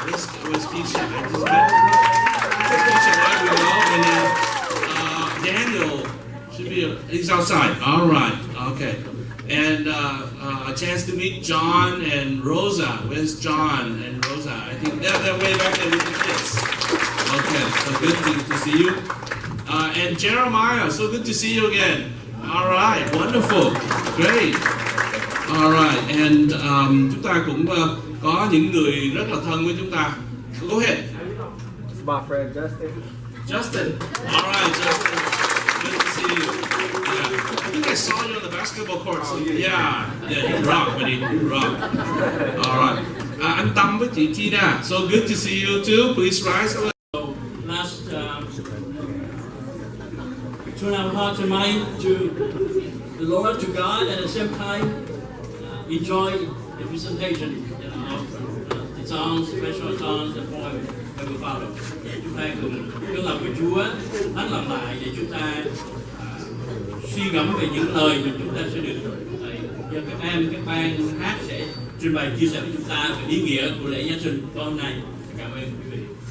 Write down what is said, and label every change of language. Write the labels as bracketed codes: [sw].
[en] Where's Keisha? I just met Keisha. There we go. And then Daniel should be. He's outside. All right. Okay. And a chance to meet John and Rosa. Where's John and Rosa? I think they're way back there with the kids. Okay. So good to see you. And Jeremiah, so good to see you again. All right, wonderful, great. All right, and [vi] chúng ta cũng có những người rất là thân với chúng ta. [en] Go ahead. My friend Justin. Justin. All right, Justin. Good to see you. Yeah. I think I saw you on the basketball court. So yeah, you rock, buddy. You rock. All right. [vi] Anh Tâm với chị Tina. [en] So good to see you too. Please rise. Last. Turn our hearts and mind to the Lord, to God, and at the same time enjoy the presentation of the songs, special songs, the poem that we follow. [vi] Để chúng ta cùng hướng lòng với Chúa, hát lặp lại để chúng ta suy ngẫm về những lời mà chúng ta sẽ được do các em, các ban hát sẽ trình bày chia sẻ với chúng ta về ý nghĩa của lễ Giáng sinh hôm nay. Cảm ơn quý vị.